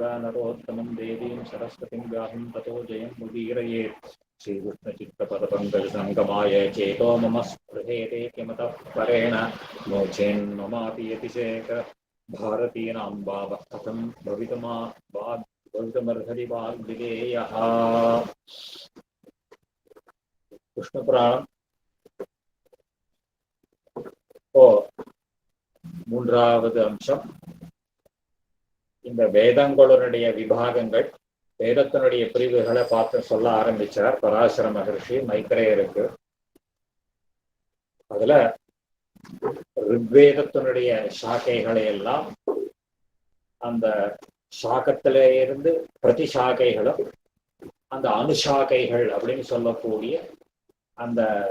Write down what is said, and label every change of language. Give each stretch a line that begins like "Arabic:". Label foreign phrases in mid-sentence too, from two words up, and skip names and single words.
Sanskrit: नरोत्तमं देवीं सरस्वतीं व्यासं ततो जयं मुदीरयेत् श्रीकृष्णचित्तपदपङ्कजसङ्गमाय चेतो मम स्पृहेते किमतः परेण नो चेन्ममापि यतिशेख भारतीनां भावः कथं भवितुमर्हति वाग्विदेयः कृष्णपुराणம்
Tamil: மூன்றாவது அம்சம். இந்த வேதங்களுடைய விபாகங்கள், வேதத்தினுடைய பிரிவுகளை பார்த்து சொல்ல ஆரம்பிச்சார் பராசர மகர்ஷி மைத்ரேயருக்கு. அதுல ரிக்வேதத்தினுடைய சாக்கைகளை எல்லாம் அந்த சாக்கத்தில இருந்து பிரதி சாக்கைகளும் அந்த அணுசாக்கைகள் அப்படின்னு சொல்லக்கூடிய அந்த